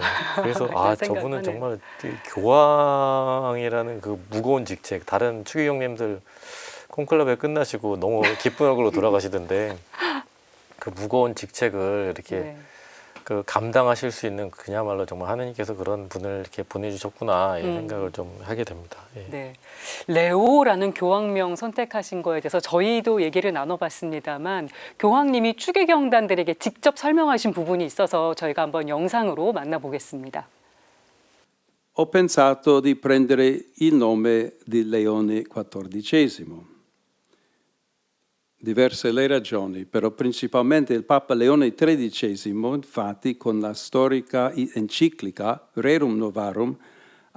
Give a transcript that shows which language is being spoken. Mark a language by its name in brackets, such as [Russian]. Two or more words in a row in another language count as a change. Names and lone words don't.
[Korean] 그래서 저분은 정말 교황이라는 무거운 직책 다른 추기경님들 콘클라베 끝나시고 너무 기쁜 얼굴로 돌아가시던데 그 무거운 직책을 이렇게 감당하실 수 있는 그야말로 정말 하느님께서 그런 분을 이렇게 보내주셨구나 이런 생각을 좀 하게 됩니다. 예. 네, 레오라는 교황명 선택하신 거에 대해서 저희도 얘기를 나눠봤습니다만 교황님이 추기경단들에게 직접 설명하신 부분이 있어서 저희가 한번 영상으로 만나보겠습니다. [Italian] Ho pensato di prendere il nome di Leone XIV. Diverse le ragioni, però principalmente il Papa Leone XIII, infatti, con la storica enciclica Rerum Novarum,